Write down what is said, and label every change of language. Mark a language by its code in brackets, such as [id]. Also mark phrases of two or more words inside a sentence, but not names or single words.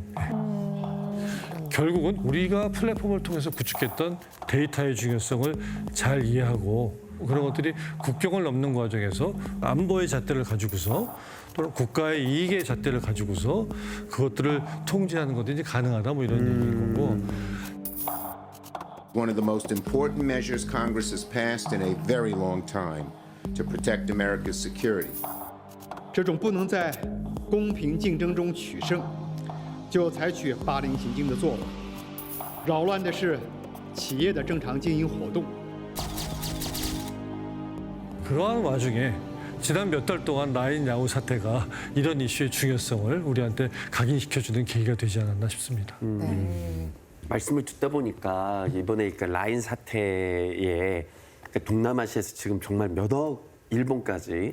[ko] 결국은 우리가 플랫폼을 통해서 구축했던 데이터의 중요성을 잘 이해하고 그런 것들이 국경을 넘는 과정에서 안보의 잣대를 가지고서 또는 국가의 이익의 잣대를 가지고서 그것들을 통제하는 것도 이제 가능하다 뭐 이런 얘기인 거고. [en] One of the most important measures Congress has passed in a very long time to protect America's security. [zh] 这种不能在公平竞争中取胜，就采取霸凌行径的做法，扰乱的是企业的正常经营活动。 [ko] 그러한 와중에 지난 몇 달 동안 라인 야후 사태가 이런 이슈의 중요성을 우리한테 각인시켜주는 계기가 되지 않았나 싶습니다. 네. 말씀을 듣다 보니까 이번에 그러니까 라인 사태에 그러니까 동남아시아에서 지금 정말 몇억 일본까지